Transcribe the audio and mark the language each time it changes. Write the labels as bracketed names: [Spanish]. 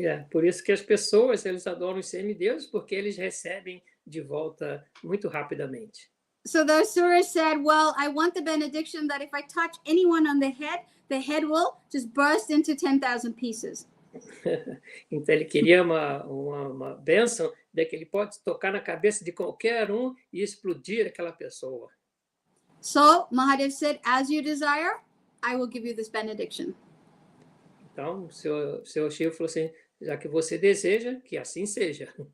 [Portuguese] Por isso que as pessoas, eles adoram os semideuses, porque eles recebem de volta muito rapidamente. [English] So the asura said, "Well, I want the benediction that if I touch anyone on the head will just burst into 10,000 pieces." [Portuguese] Então ele queria uma bênção de que ele pode tocar na cabeça de qualquer um e explodir aquela pessoa. [English] So Mahadev said, "As you desire, I will give you this benediction." [Portuguese] Então o Senhor Shiva falou assim: já que você deseja, que assim seja.